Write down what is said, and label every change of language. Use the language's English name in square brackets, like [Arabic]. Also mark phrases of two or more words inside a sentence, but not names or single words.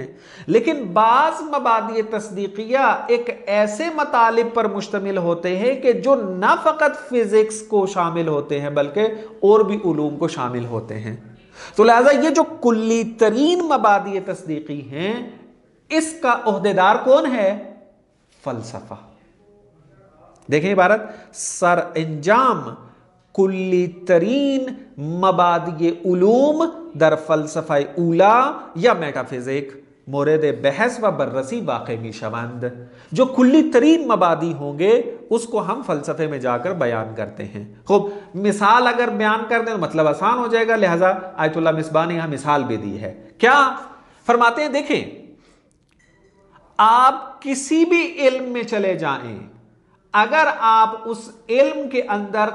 [Urdu] لیکن بعض مبادئ تصدیقیہ ایک ایسے مطالب پر مشتمل ہوتے ہیں کہ جو نہ فقط فزکس کو شامل ہوتے ہیں بلکہ اور بھی علوم کو شامل ہوتے ہیں۔ تو لہذا یہ جو کلی ترین مبادئ تصدیقی ہیں، اس کا عہدیدار کون ہے؟ فلسفہ۔ دیکھیں عبارت، [Persian] سر انجام کلی ترین مبادئ علوم در فلسفہ اولا یا میٹا فزک مورد بحث و بررسی واقع می شوند۔ [Urdu] جو کلی ترین مبادئ ہوں گے اس کو ہم فلسفے میں جا کر بیان کرتے ہیں۔ خوب، مثال اگر بیان کر دیں تو مطلب آسان ہو جائے گا، لہذا آیت اللہ مصباح نے یہاں مثال بھی دی ہے۔ کیا فرماتے ہیں؟ دیکھیں، آپ کسی بھی علم میں چلے جائیں، اگر آپ اس علم کے اندر